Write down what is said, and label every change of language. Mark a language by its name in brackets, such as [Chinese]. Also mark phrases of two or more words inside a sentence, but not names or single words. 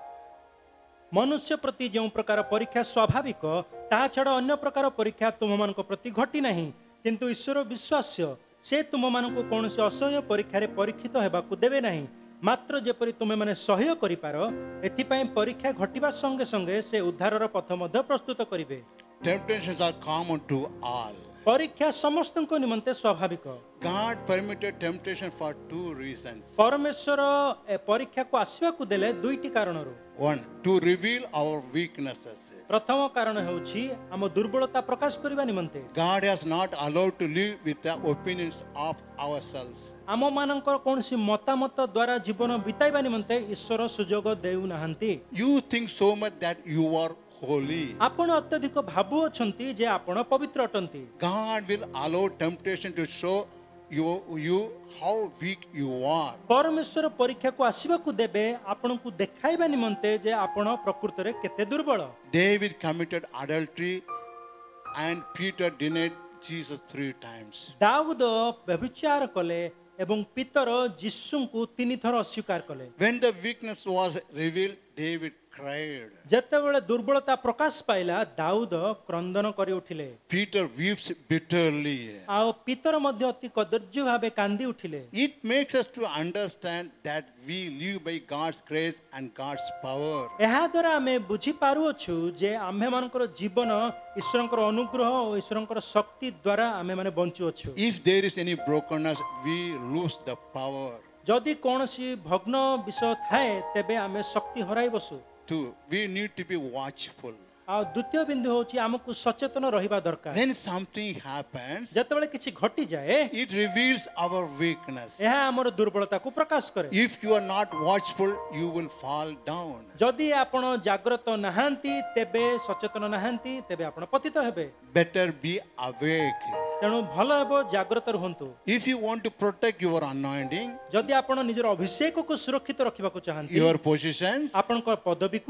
[Odia] ମନୁଷ୍ୟ ପ୍ରତି ଯେଉଁ ପ୍ରକାର ପରୀକ୍ଷା ସ୍ୱାଭାବିକ, ତାହା ଛଡ଼ା ଅନ୍ୟ ପ୍ରକାର ପରୀକ୍ଷା ତୁମମାନଙ୍କ ପ୍ରତି ଘଟି ନାହିଁ। କିନ୍ତୁ ଈଶ୍ୱର ବିଶ୍ୱାସ୍ୟ, ସେ ତୁମମାନଙ୍କୁ କୌଣସି ଅସହ୍ୟ ପରୀକ୍ଷାରେ ପରୀକ୍ଷିତ ହେବାକୁ ଦେବେ ନାହିଁ। ମାତ୍ର ଯେପରି ତୁମେମାନେ ସହ୍ୟ କରିପାର, ଏଥିପାଇଁ ପରୀକ୍ଷା ଘଟିବା ସଙ୍ଗେ ସଙ୍ଗେ ସେ ଉଦ୍ଧାରର ପଥ ମଧ୍ୟ ପ୍ରସ୍ତୁତ କରିବେ। [English] Temptations are common to all. [Odia] ପରୀକ୍ଷା ସମସ୍ତଙ୍କ ନିମନ୍ତେ ସ୍ୱାଭାବିକ। [English] God permitted temptation for two reasons. [Odia] ପରମେଶ୍ୱର ଏ ପରୀକ୍ଷାକୁ ଆସିବାକୁ ଦେଲେ ଦୁଇଟି କାରଣରୁ। [English] One, to reveal our weaknesses. [Odia] ପ୍ରଥମ କାରଣ ହେଉଛି ଆମ ଦୁର୍ବଳତା ପ୍ରକାଶ କରିବା ନିମନ୍ତେ। [English] God has not allowed to live with the opinions of ourselves. [Odia] ଆମମାନଙ୍କର କୌଣସି ମତାମତ ଦ୍ୱାରା ଜୀବନ ବିତାଇବା ନିମନ୍ତେ ଈଶ୍ୱର ସୁଯୋଗ ଦେଉନାହାନ୍ତି। [English] You think so much that you are holy. [Odia] ଆପଣ ଅତ୍ୟଧିକ ଭାବୁଅଛନ୍ତି ଯେ ଆପଣ ପବିତ୍ର ଅଟନ୍ତି। [English] God will allow temptation to show you how weak you are. [Odia] ପରମେଶ୍ୱର ପରୀକ୍ଷାକୁ ଆସିବାକୁ ଦେବେ ଆପଣଙ୍କୁ ଦେଖାଇବା ନିମନ୍ତେ ଯେ ଆପଣ ପ୍ରକୃତରେ କେତେ ଦୁର୍ବଳ। [English] David committed adultery and Peter denied Jesus 3 times. [Odia] ଦାଉଦ ବ୍ୟଭିଚାର କଲେ ଏବଂ ପିତର ଯୀଶୁଙ୍କୁ 3 ଥର ଅସ୍ୱୀକାର କଲେ। [English] When the weakness was revealed, David cried. [Odia] ଯେତେବେଳେ ଦୁର୍ବଳତା ପ୍ରକାଶ ପାଇଲା ଦାଉଦ କ୍ରନ୍ଦନ କରି ଉଠିଲେ [English] Peter weeps bitterly. [Odia] ଆଉ ପିତର ମଧ୍ୟ ଅତି କଦର୍ଯ୍ୟ ଭାବେ କାନ୍ଦି ଉଠିଲେ। [English] It makes us to understand that we live by God's grace and God's power. [Odia] ଏହା ଦ୍ୱାରା ଆମେ ବୁଝିପାରୁଅଛୁ ଯେ ଆମ୍ଭେମାନଙ୍କର ଜୀବନ ଈଶ୍ୱରଙ୍କର ଅନୁଗ୍ରହ ଓ ଈଶ୍ୱରଙ୍କର ଶକ୍ତି ଦ୍ୱାରା ଆମେମାନେ ବଞ୍ଚୁଅଛୁ। [English] If there is any brokenness, we lose the power. [Odia] ଯଦି କୌଣସି ଭଗ୍ନ ବିଷୟ ଥାଏ ତେବେ ଆମେ ଶକ୍ତି ହରାଇ ବସୁ। [English] Two, we need to be watchful. [Odia] ଆଉ ଦ୍ୱିତୀୟ ବିନ୍ଦୁ ହେଉଛି ଆମକୁ ସଚେତନ ରହିବା ଦରକାର। [English] When something happens, [Odia] ଯେତେବେଳେ କିଛି ଘଟିଯାଏ [English] it reveals our weakness. [Odia] ଏହା ଆମର ଦୁର୍ବଳତାକୁ ପ୍ରକାଶ କରେ। [English] If you are not watchful, you will fall down. [Odia] ଯଦି ଆପଣ ଜାଗ୍ରତ ନାହାନ୍ତି ତେବେ ସଚେତନ ନାହାନ୍ତି ତେବେ ଆପଣ ପତିତ ହେବେ। [English] Better be awake. [Odia] ତେଣୁ ଭଲ ହେବ ଜାଗ୍ରତ ରୁହନ୍ତୁ। [English] If you want to protect your anointing, [Odia] ଯଦି ଆପଣ ନିଜର ଅଭିଷେକକୁ ସୁରକ୍ଷିତ ରଖିବାକୁ ଚାହାନ୍ତି [English] your positions, [Odia] ଆପଣଙ୍କ ପଦବୀକୁ